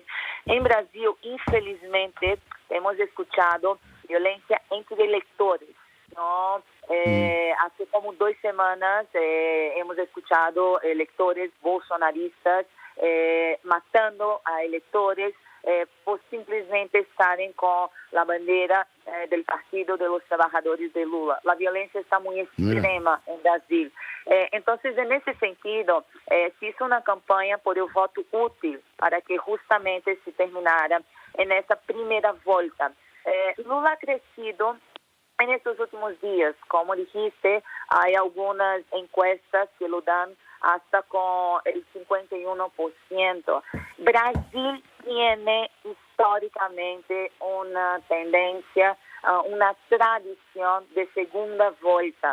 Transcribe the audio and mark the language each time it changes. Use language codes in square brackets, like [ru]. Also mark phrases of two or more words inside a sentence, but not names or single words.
[es] En Brasil, infelizmente, hemos escuchado violencia entre electores, ¿no? Hace como 2 semanas hemos escuchado electores bolsonaristas matando a electores por [pt] simplesmente estarem com a bandeira do [es] Partido de los Trabajadores de Lula. [pt] A violência está muito extrema em Brasil. Então, nesse sentido, [es] se hizo [pt] uma campanha [es] por el voto útil [pt] para que justamente se terminara nessa primeira volta. [es] Lula ha crescido en estos últimos días. Como dijiste, hay algunas encuestas que lo dan hasta con el 51%. Brasil tiene históricamente una tendencia, una tradición de segunda vuelta.